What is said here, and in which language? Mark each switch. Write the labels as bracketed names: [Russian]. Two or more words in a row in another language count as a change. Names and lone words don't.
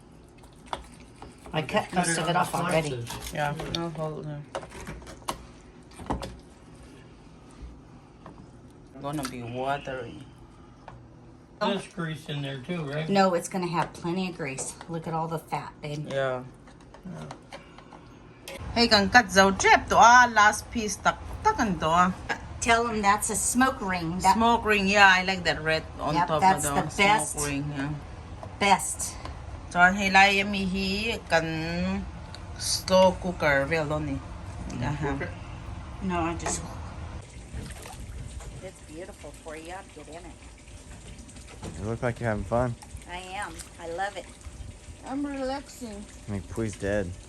[English] I cut most of it off already. Yeah, no, hold on. Gonna be watery. There's grease in there too, right? No, it's gonna have plenty of grease. Look at all the fat, babe. Yeah. Hey, kan cut zau trap to last piece takan to Tell them that's a smoke ring. That Smoke ring, yeah, I like that red on Yep, top that's of the the best. smoke ring, yeah. best. So, [Mizo] hey, lai mi hi kan slow cooker, well, ni. [English] No, I just. It's beautiful for you. Get in it. You look like you're having fun. I am. I love it. I'm relaxing. I think Pui's dead.